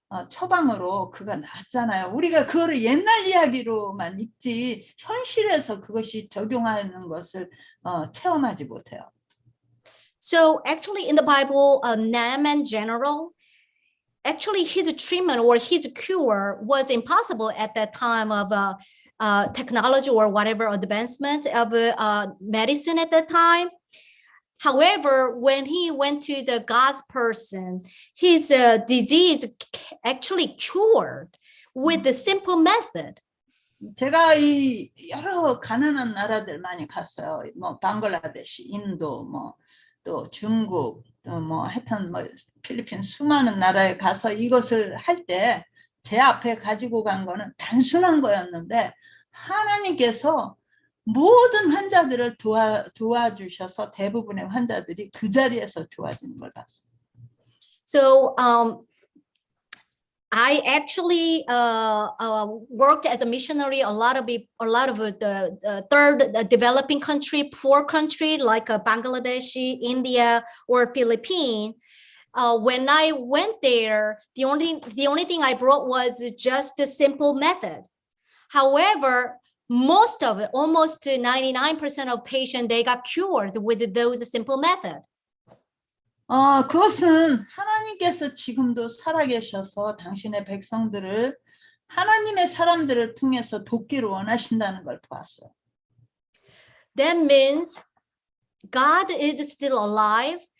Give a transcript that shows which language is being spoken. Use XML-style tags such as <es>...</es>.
<ko>처방으로 그가 나았잖아요. 우리가 그거를 옛날 이야기로만 읽지 현실에서 그것이 적용하는 것을 체험하지 못해요.</ko> <en>So actually in the Bible, Naaman general, actually his treatment or his cure was impossible at that time of technology or whatever advancement of medicine at that time. However, when he went to the God's person, his disease actually cured with the simple method.</en> <ko>제가 이 여러 가난한 나라들 많이 갔어요. 뭐 방글라데시, 인도, 뭐 또 중국, 또 뭐 하여튼 뭐 필리핀 수많은 나라에 가서 이것을 할 때 제 앞에 가지고 간 거는 단순한 거였는데 하나님께서 모든 환자들을 도와주셔서 대부분의 환자들이 그 자리에서 좋아지는 걸 봤어요.</ko> <en>So I actually worked as a missionary a lot of the third developing country, poor country like Bangladesh, India, or Philippines. When I went there, the only thing I brought was just a simple method. However, most of it, almost 99% of patients, they got cured with those simple methods.</en> <ko>그것은 하나님께서 지금도 살아계셔서 당신의 백성들을 하나님의 사람들을 통해서 돕기를 원하신다는 걸 보았어요.</ko> <en>That means God is still alive.</en>